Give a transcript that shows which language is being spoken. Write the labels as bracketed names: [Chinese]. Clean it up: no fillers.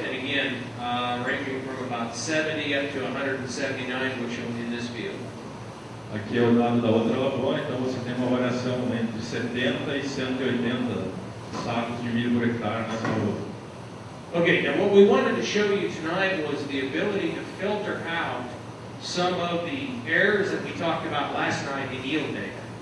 [English] And again, ranging from about 70 up to 179 bushels in this field. [Portuguese] Aqui é o dado da outra lavoura, então você tem uma variação entre 70 e 180 sacos de milho por hectare nessa lavoura. [English] Okay, now what we wanted to show you tonight was the ability to filter out some of the errors that we talked about last night in yield data.